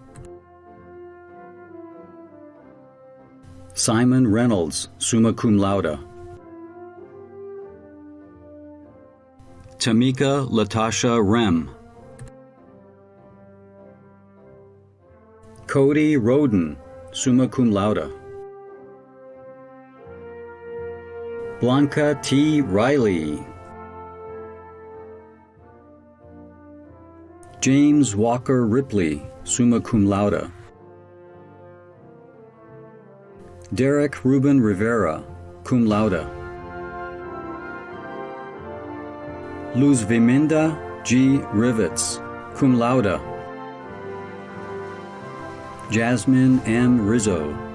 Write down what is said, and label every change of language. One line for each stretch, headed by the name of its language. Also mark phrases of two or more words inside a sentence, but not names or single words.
English: Simon Reynolds,
Latin: summa cum laude.
English: Tamika Latasha Rem. Cody Roden,
Latin: summa cum laude.
English: Blanca T. Riley. James Walker Ripley,
Latin: summa cum laude.
English: Derek Ruben Rivera,
Latin: cum laude.
English: Luz Viminda G. Rivets,
Latin: cum laude.
English: Jasmine M. Rizzo.